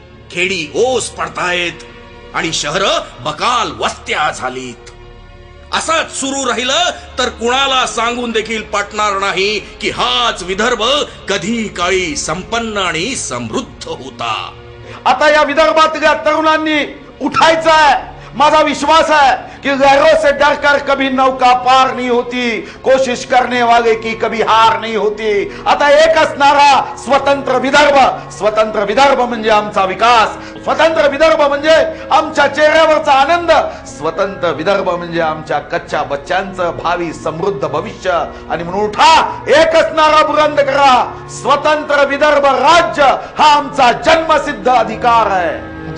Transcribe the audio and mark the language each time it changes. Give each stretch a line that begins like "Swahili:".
Marathi: खेडी ओस पडतायत आणि शहरं बकाल वस्त्या झालीत. असंच सुरू राहिलं तर कुणाला सांगून देखील पटणार नाही की हाच विदर्भ कधी काळी संपन्न आणि समृद्ध होता. आता या विदर्भातल्या तरुणांनी उठायचं आहे. माझा विश्वास
Hindi: है कि लहरों से डरकर कभी नौका पार नहीं होती, कोशिश करने वाले की कभी हार नहीं होती.
Marathi: आता एकच नारा, स्वतंत्र विदर्भ. स्वतंत्र विदर्भ म्हणजे आमचा विकास. स्वतंत्र विदर्भ म्हणजे आमच्या चेहऱ्यावरचा आनंद. स्वतंत्र विदर्भ म्हणजे आमच्या कच्च्या बच्चांचं भावी समृद्ध भविष्य. आणि म्हणून उठा, एकच नारा बुलंद करा, स्वतंत्र विदर्भ राज्य हा आमचा जन्मसिद्ध अधिकार
Hindi: है.